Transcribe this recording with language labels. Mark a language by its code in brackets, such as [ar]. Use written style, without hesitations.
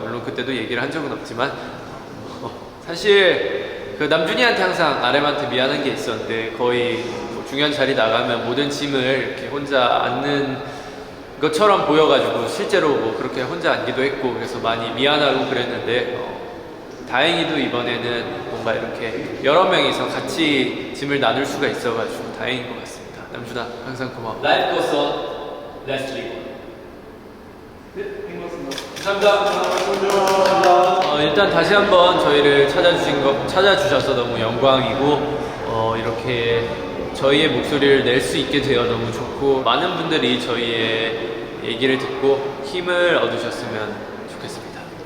[ko] 물론 그때도 얘기를 한 적은 없지만 사실 그 남준이한테 항상 RM한테 미안한 게 있었는데 거의 중요한 자리 나가면 모든 짐을 이렇게 혼자 안는 것처럼 보여가지고 실제로 그렇게 혼자 앉기도 했고 그래서 많이 미안하고 그랬는데 다행히도 이번에는 뭔가 이렇게 여러 명이서 같이 짐을 나눌 수가 있어가지고 다행인 것 같습니다. 남준아 항상 고마워. [en] Life goes on, let's live on. [ko] 감사합니다. 일단 다시 한번 저희를 찾아주셔서 너무 영광이고 이렇게 저희의 목소리를 낼 수 있게 되어 너무 좋고 많은 분들이 저희의 얘기를 듣고 힘을 얻으셨으면 좋겠습니다.